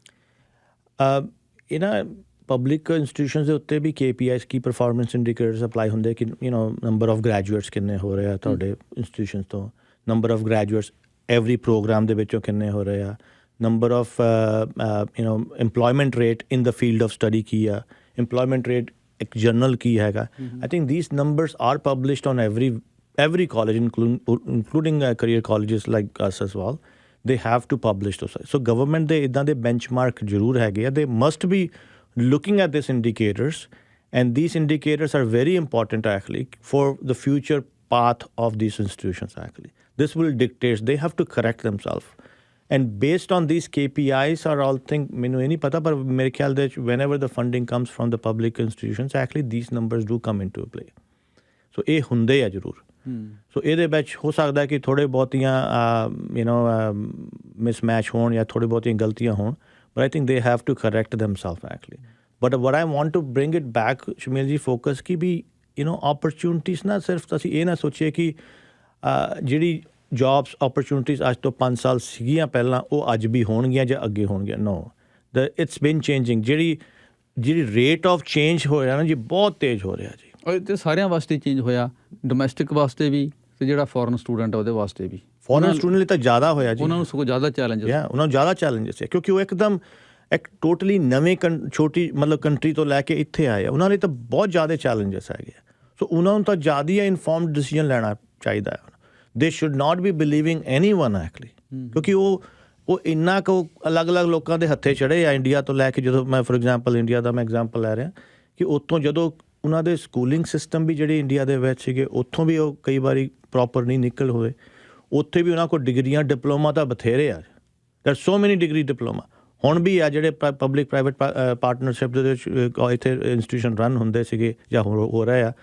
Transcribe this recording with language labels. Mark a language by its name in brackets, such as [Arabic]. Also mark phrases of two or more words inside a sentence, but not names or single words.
[Punjabi] ਇਹਨਾਂ [English] public institutions [Punjabi] ਦੇ ਉੱਤੇ ਵੀ KPIs ਕੀ [English] performance indicators apply [Punjabi] ਹੁੰਦੇ ਕਿ [English] number of graduates [Punjabi] ਕਿੰਨੇ ਹੋ ਰਹੇ ਆ ਤੁਹਾਡੇ ਇੰਸਟੀਟਿਊਸ਼ਨਸ ਤੋਂ, [English] number of graduates every program [Punjabi] ਦੇ ਵਿੱਚੋਂ ਕਿੰਨੇ ਹੋ ਰਹੇ ਆ, [English] number of employment rate in the field of study [Punjabi] ਕੀ ਆ, [English] employment rate [Punjabi] ਇੱਕ ਜਰਨਲ ਕੀ ਹੈਗਾ। [English] I think these numbers are published on every college including career colleges like us as well. They have to publish those. So government [Punjabi] ਦੇ ਇੱਦਾਂ ਦੇ benchmark ਜ਼ਰੂਰ ਹੈਗੇ ਆ। [English] They must be looking at these indicators, and these indicators are very important actually for the future path of these institutions actually. This will dictate, they have to correct themselves. And based on these KPIs are all thing, [Punjabi] ਮੈਨੂੰ ਇਹ ਨਹੀਂ ਪਤਾ ਪਰ ਮੇਰੇ ਖਿਆਲ ਦੇ [English] whenever the funding comes from the public institutions actually these numbers do come into play. [Punjabi] So ਇਹ ਹੁੰਦੇ ਆ ਜ਼ਰੂਰ। ਸੋ ਇਹਦੇ ਵਿੱਚ ਹੋ ਸਕਦਾ ਕਿ ਥੋੜ੍ਹੇ ਬਹੁਤੀਆਂ ਮਿਸਮੈਚ ਹੋਣ ਜਾਂ ਥੋੜ੍ਹੀ ਬਹੁਤੀਆਂ ਗਲਤੀਆਂ ਹੋਣ, [English] but I think they have to correct themselves actually. But what I want to bring it back, [Punjabi] ਸ਼ਮੀਲ ਜੀ, focus ਕਿ ਵੀ opportunities ਨਾ ਸਿਰਫ ਅਸੀਂ ਇਹ ਨਾ ਸੋਚੀਏ ਕਿ ਜਿਹੜੀ [English] jobs opportunities [Punjabi] ਅੱਜ ਤੋਂ 5 ਸਾਲ ਸੀਗੀਆਂ ਪਹਿਲਾਂ ਉਹ ਅੱਜ ਵੀ ਹੋਣਗੀਆਂ ਜਾਂ ਅੱਗੇ ਹੋਣਗੀਆਂ। [English] No, it's been changing. [Punjabi] ਜਿਹੜੀ [English] rate of change [Punjabi] ਹੋ ਰਿਹਾ ਨਾ ਜੀ, ਬਹੁਤ ਤੇਜ਼ ਹੋ ਰਿਹਾ ਜੀ। ਅਤੇ ਸਾਰਿਆਂ ਵਾਸਤੇ ਚੇਂਜ ਹੋਇਆ, ਡੋਮੈਸਟਿਕ ਵਾਸਤੇ ਵੀ ਅਤੇ ਜਿਹੜਾ [English] foreign student [Punjabi] ਉਹਦੇ ਵਾਸਤੇ ਵੀ। [English] foreign student [Punjabi] ਲਈ ਤਾਂ ਜ਼ਿਆਦਾ ਹੋਇਆ ਜੀ, ਉਹਨਾਂ ਨੂੰ ਸਗੋਂ ਜ਼ਿਆਦਾ ਚੈਲੰਜਸ ਉਹਨਾਂ ਨੂੰ ਜ਼ਿਆਦਾ ਚੈਲੰਜਸ ਹੈ ਕਿਉਂਕਿ ਉਹ ਇੱਕਦਮ ਇੱਕ ਟੋਟਲੀ ਨਵੇਂ ਛੋਟੀ ਮਤਲਬ ਕੰਟਰੀ ਤੋਂ ਲੈ ਕੇ ਇੱਥੇ ਆਏ ਆ, ਉਹਨਾਂ ਲਈ ਤਾਂ ਬਹੁਤ ਜ਼ਿਆਦਾ ਚੈਲੰਜਸ ਹੈਗੇ ਆ। ਸੋ ਉਹਨਾਂ ਨੂੰ ਤਾਂ ਜ਼ਿਆਦਾ ਹੀ [English] informed decision [Punjabi] ਲੈਣਾ ਚਾਹੀਦਾ ਹੈ। [English] They should not be believing anyone actually, [Punjabi] ਕਿਉਂਕਿ ਉਹ ਇੰਨਾ ਕੁ ਅਲੱਗ-ਅਲੱਗ ਲੋਕਾਂ ਦੇ ਹੱਥੇ ਚੜ੍ਹੇ ਆ ਇੰਡੀਆ ਤੋਂ ਲੈ ਕੇ। ਜਦੋਂ ਮੈਂ [English] for example [Punjabi] ਇੰਡੀਆ ਦਾ ਮੈਂ ਐਗਜ਼ਾਮਪਲ ਲੈ ਰਿਹਾ ਕਿ ਉੱਥੋਂ ਜਦੋਂ ਉਹਨਾਂ ਦੇ [English] schooling system [Punjabi] ਵੀ ਜਿਹੜੇ ਇੰਡੀਆ ਦੇ ਵਿੱਚ ਸੀਗੇ ਉੱਥੋਂ ਵੀ ਉਹ ਕਈ ਵਾਰੀ ਪ੍ਰੋਪਰ ਨਹੀਂ ਨਿਕਲ ਹੋਏ। ਉੱਥੇ ਵੀ ਉਹਨਾਂ ਕੋਲ ਡਿਗਰੀਆਂ ਡਿਪਲੋਮਾ ਤਾਂ ਬਥੇਰੇ ਆ, [English] there so many degree diploma [Punjabi] ਹੁਣ ਵੀ ਆ ਜਿਹੜੇ [English] public private partnership [Punjabi] ਦੇ ਵਿੱਚ ਇੱਥੇ ਇੰਸਟੀਟਿਊਸ਼ਨ ਰਨ ਹੁੰਦੇ ਸੀਗੇ ਜਾਂ ਹੋ ਰਹੇ ਆ।